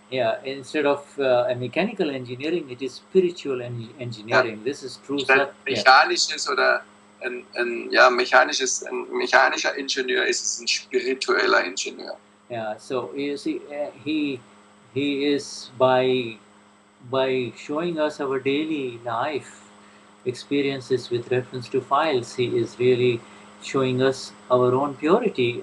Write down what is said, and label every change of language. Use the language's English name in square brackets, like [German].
[English] Yeah, instead of a mechanical engineering, it is spiritual engineering. This is true. [German] Statt mechanisches oder ein mechanischer Ingenieur ist es ein spiritueller Ingenieur. [English] Yeah, so you see, he is by showing us our daily life experiences with reference to files, he is really showing us our own purity.